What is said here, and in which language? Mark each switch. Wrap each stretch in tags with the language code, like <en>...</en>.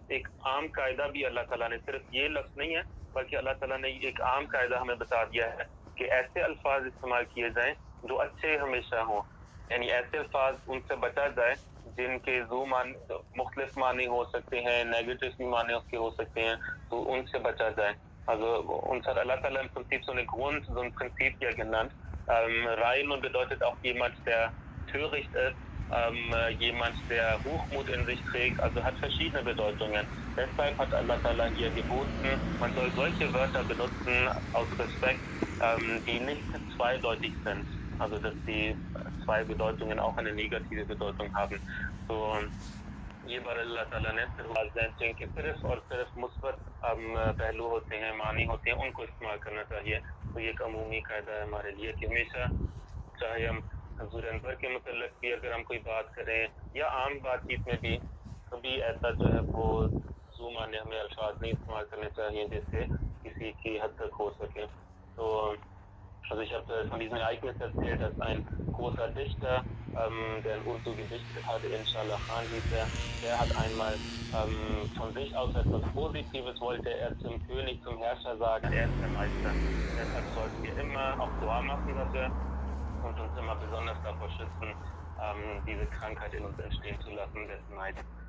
<ur>ایک عام قاعدہ بھی اللہ تعالیٰ نے، صرف یہ لفظ نہیں ہے بلکہ اللہ تعالیٰ نے ایک عام قاعدہ ہمیں بتا دیا ہے کہ ایسے الفاظ استعمال کیے جائیں جو اچھے ہمیشہ ہوں. یعنی ایسے الفاظ ان سے بچا جائے جن کے مختلف معنی ہو سکتے ہیں، نیگیٹو معنی اس کے ہو سکتے ہیں، تو ان سے بچا جائے.</ur> <de>Also Allah Ta'ala im Prinzip so ein Prinzip hier genannt. Reinun bedeutet auch jemand, der töricht ist, jemand, der Hochmut in sich trägt, also hat verschiedene Bedeutungen. Deshalb hat Allah Ta'ala hier geboten, man soll solche Wörter benutzen aus Respekt, die nicht zweideutig sind. Also dass die zwei Bedeutungen auch eine negative Bedeutung haben.</de> <ur>So یہ بار اللہ تعالیٰ نے جن کے صرف اور صرف مثبت پہلو ہوتے ہیں، معنی ہوتے ہیں، ان کو استعمال کرنا چاہیے. تو یہ ایک عمومی قاعدہ ہے ہمارے لیے کہ ہمیشہ چاہے ہم حضور انور کے متعلق بھی اگر ہم کوئی بات کریں یا عام بات چیت میں بھی، کبھی ایسا جو ہے وہ ذو معنی ہمیں الفاظ نہیں استعمال کرنے چاہیے جس سے کسی کی حد تک ہو سکے.</ur> <de>تو also ich habe von diesem Ereignis erzählt, dass ein großer Dichter, der in Urdu gedichtet hatte, Inshallah Khan hieß der hat einmal von sich aus etwas Positives, wollte er zum König, zum Herrscher sagen, er ist der Meister. Deshalb sollten wir immer auch Dua machen dafür und uns immer besonders davor schützen, diese Krankheit in uns entstehen zu lassen, des Neids.</de>